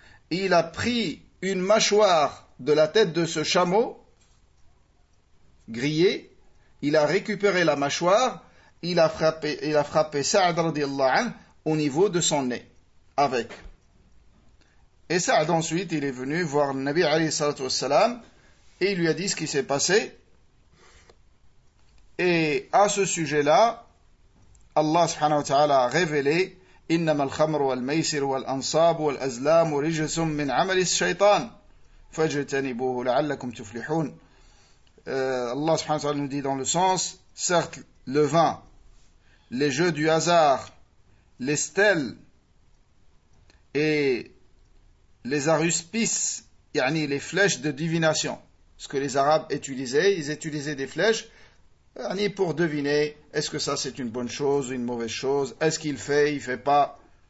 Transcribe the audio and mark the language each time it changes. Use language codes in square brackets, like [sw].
[fr] Il a pris une mâchoire de la tête de ce chameau grillé, il a récupéré la mâchoire, il a frappé Saad radiallahu anhu au niveau de son nez avec. Et Saad ensuite, il est venu voir le Nabi alayhi salatu wassalam et il lui a dit ce qui s'est passé. Et à ce sujet-là, Allah subhanahu wa ta'ala a révélé [ar] إِنَّمَا الْخَمْرُ وَالْمَيْسِرُ وَالْأَنصَابُ وَالْأَزْلَامُ رِجْسٌ مِّنْ عَمَلِ الشَّيْطَانِ فَاجْتَنِبُوهُ لَعَلَّكُمْ تُفْلِحُونَ. [fr] Allah subhanahu wa ta'ala nous dit dans le sens, certes, le vin, les jeux du hasard, les stèles et les aruspices, yani les flèches de divination, ce que les Arabes utilisaient, ils utilisaient des flèches ni pour deviner, est-ce que ça c'est une bonne chose ou une mauvaise chose, est-ce qu'il fait, il ne fait pas.